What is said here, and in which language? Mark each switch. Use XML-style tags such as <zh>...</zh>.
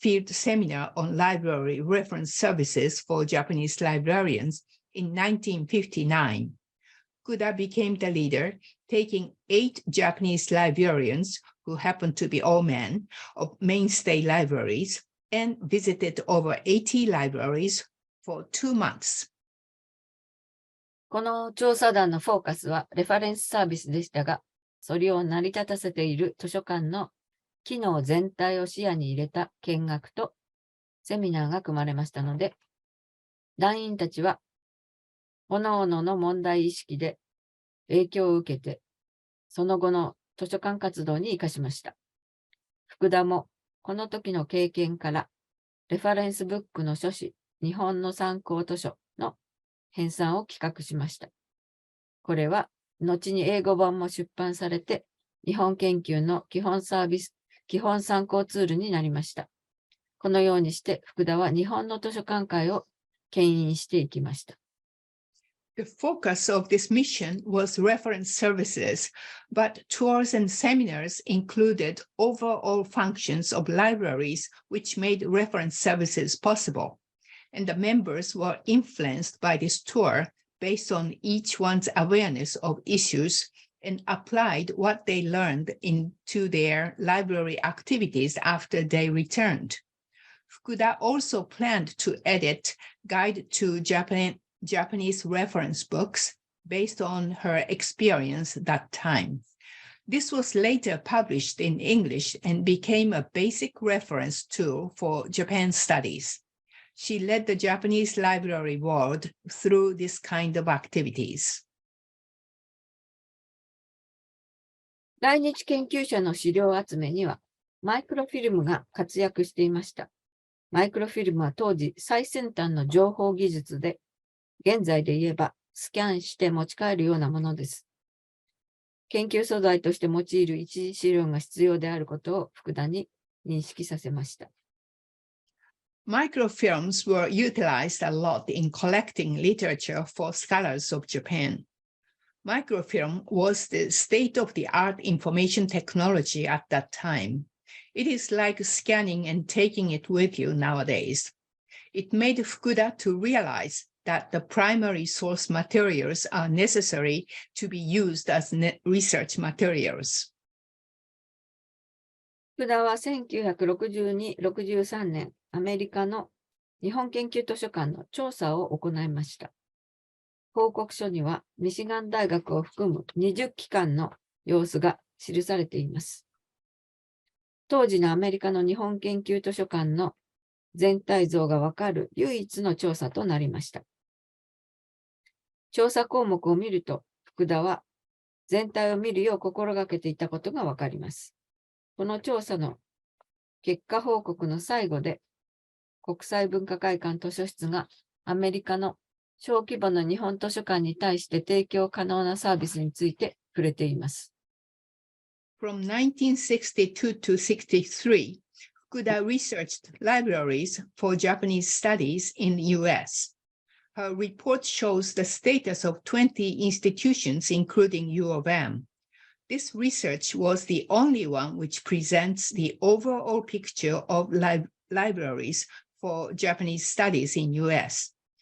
<en>field seminar on library reference services for Japanese librarians in 1959. Fukuda became the leader, taking 8 Japanese librarians, who happened to be all men, of mainstay libraries, and visited over 80 libraries for 2 months.</en> <ja>この調査団のフォーカスはレファレンスサービスでしたが、それを成り立たせている図書館の機能全体を視野に入れた見学とセミナーが組まれましたので、団員たちは各々の問題意識で影響を受けて、その後の図書館活動に生かしました。福田もこの時の経験から、レファレンスブックの書誌、日本の参考図書の編纂を企画しました。これは、後に英語版も出版されて、日本研究の基本参考ツールになりました。このようにして、福田は日本の図書館会を牽引していきました。</ja> <en>The focus of this mission was reference services, but tours and seminars included overall functions of libraries which made reference services possible, and the members were influenced by this tour based on each one's awareness of issues and applied what they learned into their library activities after they returned. Fukuda also planned to edit Guide to Japanese reference books based on her experience that time. This was later published in English and became a basic reference tool for Japan studies. She led the Japanese library world through this kind of activities.</en> <ja>来日研究者の資料集めには、マイクロフィルムが活躍していました。マイクロフィルムは当時最先端の情報技術で、現在で言えばスキャンして持ち帰るようなものです。研究素材として用いる一次資料が必要であることを福田に認識させました。</ja> <en>Microfilms were utilized a lot in collecting literature for scholars of Japan. Microfilm was the state-of-the-art information technology at that time. It is like scanning and taking it with you nowadays. It made Fukuda to realize that the primary source materials are necessary to be used as research materials.</en> <ja>福田は1962、63年、アメリカの日本研究図書館の調査を行いました。報告書にはミシガン大学を含む20機関の様子が記されています。当時のアメリカの日本研究図書館の全体像がわかる唯一の調査となりました。調査項目を見ると、福田は全体を見るよう心がけていたことがわかります。この調査の結果報告の最後で、国際文化会館図書室がアメリカの小規模の日本図書館に対して提供可能なサービスについて触れています。</ja> <en>From 1962 to 63, Fukuda researched libraries for Japanese studies in the U.S. Her report shows the status of 20 institutions, including U of M. This research was the only one which presents the overall picture of libraries for Japanese studies in U.S.</en>